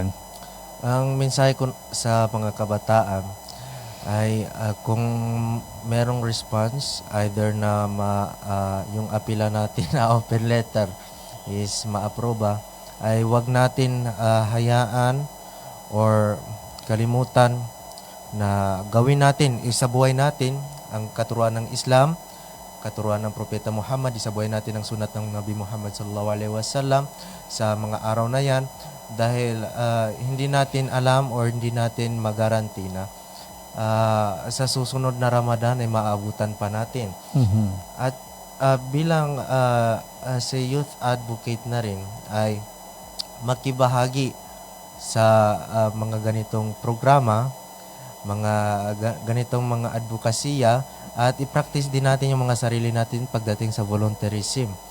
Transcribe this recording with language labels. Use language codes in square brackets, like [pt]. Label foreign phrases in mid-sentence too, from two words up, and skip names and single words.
[tl] Ang mensahe ko sa mga kabataan ay kung merong response, either na yung apila natin na open letter is maaproba, ay wag natin hayaan or kalimutan na gawin natin, isabuhay natin ang katuruan ng Islam, katuruan ng Propeta Muhammad, isabuhay natin ang sunat ng Nabi Muhammad [ar] صلى الله عليه وسلم [tl] sa mga araw na yan, dahil hindi natin alam or hindi natin magaranti na sa susunod na Ramadan ay maabutan pa natin. Mm-hmm. At bilang sa [en] youth advocate [tl] na rin ay makibahagi sa mga ganitong programa, mga ganitong mga advokasya, at i-practice din natin yung mga sarili natin pagdating sa volunteerism.